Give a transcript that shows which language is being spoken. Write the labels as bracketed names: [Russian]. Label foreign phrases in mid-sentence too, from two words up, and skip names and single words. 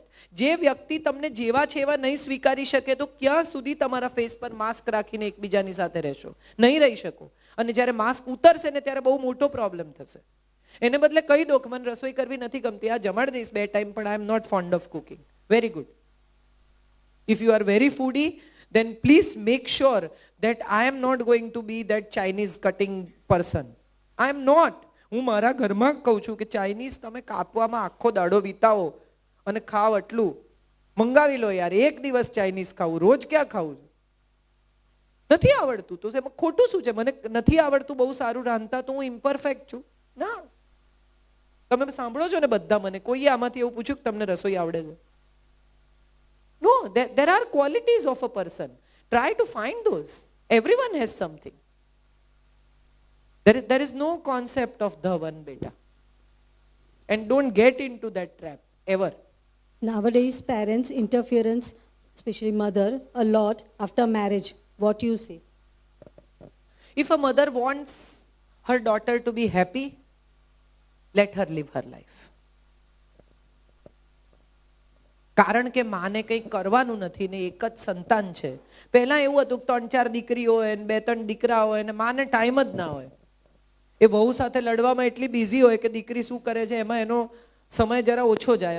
[Gujarati] જે વ્યક્તિ તમને જેવા છે એવા નહીં સ્વીકારી શકે તો ક્યાં સુધી તમારા ફેસ પર માસ્ક રાખીને એકબીજાની સાથે રહેશો? નહીં રહી શકો. અને જ્યારે માસ્ક ઉતરશે ને ત્યારે બહુ મોટો પ્રોબ્લેમ થશે. એને બદલે કહી દો કે મને રસોઈ કરવી નથી ગમતી, આ જમાડ દઈશ 2 ટાઈમ, પણ [English] I am not fond of cooking. Very good. If you are very foodie then please make sure that I am not going to be that Chinese cutting person. I am not. [Gujarati] હું મારા ઘરમાં કહું છું કે ચાઇનીઝ તમે કાપવામાં આખો દાડો વિતાવો અને ખાવ એટલું. મંગાવી લો યાર, એક દિવસ ચાઇનીઝ ખાવું, રોજ ક્યાં ખાવું? નથી આવડતું તો એમાં ખોટું શું છે? મને નથી આવડતું બહુ સારું રાંધતા તો હું ઇમ્પરફેક્ટ છું? ના. તમે સાંભળો છો ને બધા, મને કોઈએ આમાંથી એવું પૂછ્યું કે તમને રસોઈ આવડે છે? [English] No, there are qualities of a person. Try to find those. Everyone has something. There is no concept of the one, beta. And don't get in to that trap ever. Nowadays, parents' interference, especially mother, a lot after marriage. What you say? If a mother wants her daughter to be happy, let her live her life. [Gujarati] કારણ કે માને કંઈ કરવાનું નથી ને એક જ સંતાન છે. પહેલા એવું હતું કે 3-4 દીકરીઓ હોય ને 2-3 દીકરા હોય ને માને ટાઈમ જ ના હોય. એ વહુ સાથે લડવામાં એટલી બિઝી હોય કે દીકરી શું કરે છે એમાં એનો સમય જરા ઓછો જાય.